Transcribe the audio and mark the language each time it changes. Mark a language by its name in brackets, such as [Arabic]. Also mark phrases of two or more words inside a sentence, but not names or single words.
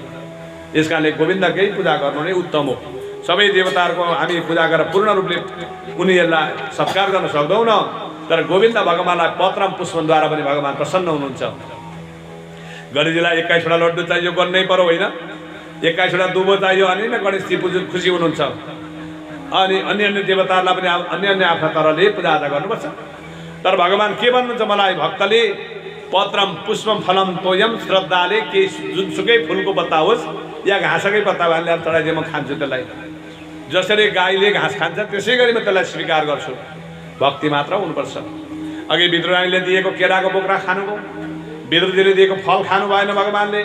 [Nepali] यस कारणले गोविन्दकै पूजा गर्नु नै उत्तम हो। सबै देवताहरूको हामी पूजा गरेर पूर्ण रूपले उनीहरूलाई सत्कार गर्न सक्दैनौँ, तर गोविन्द भगवान्लाई पत्रम पुष्पद्वारा पनि भगवान् प्रसन्न हुनुहुन्छ। गणेशजीलाई 21वटा लड्डु चाहियो, गर्नै पर्यो होइन? 21वटा दुबो चाहियो, अनि नै गणेशजी खुसी हुनुहुन्छ। अनि अन्य अन्य देवताहरूलाई पनि अन्य अन्य आफ्ना तरहले पूजाआजा गर्नुपर्छ। तर भगवान् के भन्नुहुन्छ, मलाई भक्तले [Sanskrit] पत्रम पुष्पम फलम तोयम [Nepali] श्रद्धाले केही जुनसुकै फुलको पत्ता होस् या घाँसकै पत्ता ल्याएर चढाइदिए म खान्छु त्यसलाई। जसरी गाईले घाँस खान्छ त्यसै गरी म त्यसलाई स्वीकार गर्छु। भक्ति मात्र हुनुपर्छ। अघि विद्रोहीले दिएको केराको बोक्रा खानुभयो, विद्रोहीले दिएको फल खानु भएन भगवान्ले।